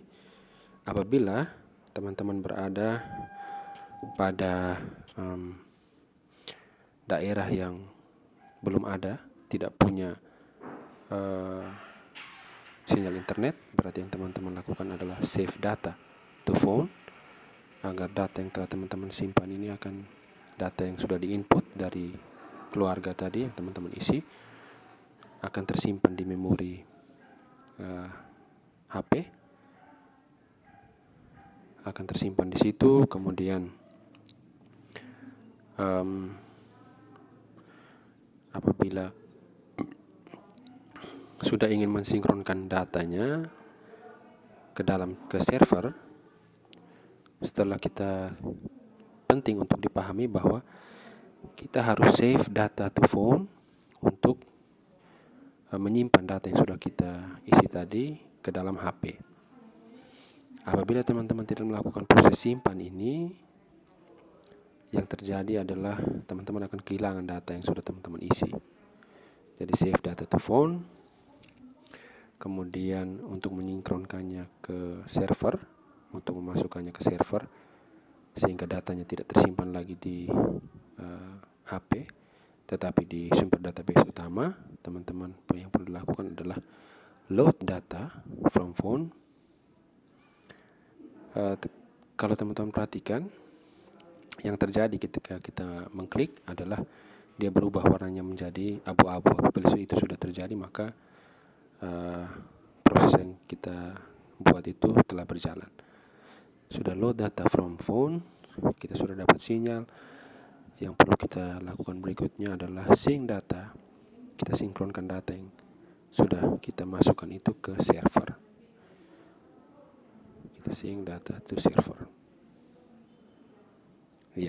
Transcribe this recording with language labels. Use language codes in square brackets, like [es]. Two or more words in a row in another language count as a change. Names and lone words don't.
[id] Apabila teman-teman berada pada daerah yang belum ada, tidak punya sinyal internet, berarti yang teman-teman lakukan adalah [en] save data to phone, [id] agar data yang telah teman-teman simpan ini akan data yang sudah diinput dari keluarga tadi yang teman-teman isi akan tersimpan di memori HP, akan tersimpan di situ. Kemudian apabila sudah ingin mensinkronkan datanya ke server, setelah kita penting untuk dipahami bahwa kita harus [en] save data to phone [id] untuk menyimpan data yang sudah kita isi tadi ke dalam HP. Apabila teman-teman tidak melakukan proses simpan ini, yang terjadi adalah teman-teman akan kehilangan data yang sudah teman-teman isi. Jadi [en] save data to phone, [id] kemudian untuk mensinkronkannya ke server, untuk memasukkannya ke server sehingga datanya tidak tersimpan lagi di HP, tetapi di sumber database utama. Teman-teman yang perlu dilakukan adalah [en] load data from phone. [id] Kalau teman-teman perhatikan, yang terjadi ketika kita mengklik adalah dia berubah warnanya menjadi abu-abu. Apabila itu sudah terjadi, maka proses yang kita buat itu telah berjalan. Sudah [en] load data from phone, [id] kita sudah dapat sinyal. Yang perlu kita lakukan berikutnya adalah [en] sync data. [id] Kita sinkronkan data yang sudah kita masukkan itu ke server. Kita [en] sync data to server. [id] Ya.